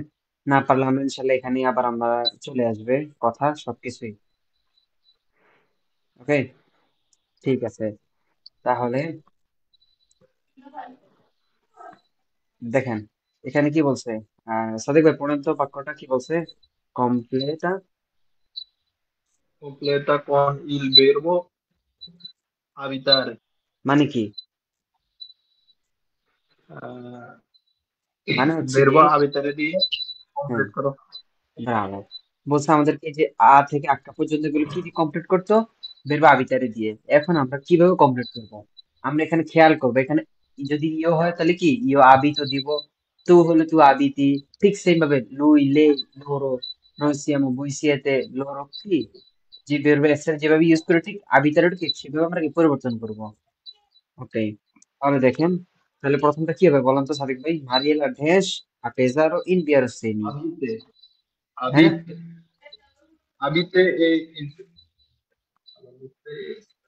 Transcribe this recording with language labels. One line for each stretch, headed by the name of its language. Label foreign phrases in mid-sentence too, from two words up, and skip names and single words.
Bangla: না পারলে আমরা ইনশাল্লাহ এখানে আবার আমরা চলে আসবে কথা সবকিছুই, ওকে। ঠিক আছে, তাহলে দেখেন এখানে কি বলছে। সাদিক ভাই পড়েন তো, বাক্যটা কি বলছে? কমপ্লেটা
Italian: completa con il verbo abitare.
Bangla: মানে কি? আহ, মানে হচ্ছে কি,
Italian: verbo abitare দিয়ে
Bangla: হ্যাঁ, কমপ্লিট করো। ব্রাভো। বলছে আমাদেরকে যে আ থেকে আটকা পর্যন্ত এগুলো কি দিয়ে কমপ্লিট করতো?
Italian: verbo abitare
Bangla: দিয়ে। এখন আমরা কিভাবে কমপ্লিট করব? আমরা এখানে খেয়াল করবো, এখানে যদি ইও হয় তাহলে কি
Italian: io abito
Bangla: দিব, তু হলে
Italian: tu abiti,
Bangla: ঠিক সেম ভাবে
Italian: lui lei loro, noi siamo voi siete loro
Bangla: কি, যে
Italian: verbo essere
Bangla: যেভাবে ইউজ করে ঠিক আবিতারে ঠিক সেভাবে আমরা কি পরিবর্তন করব, ওকে। তাহলে দেখেন, তাহলে প্রথমটা কি হবে বলেন তো সাদিক ভাই? মারিয়েলা ঢেস আপেজারো ইন বিয়ারসেনি,
Italian: Abite,
Bangla: হ্যাঁ।
Italian: abite, abite e abite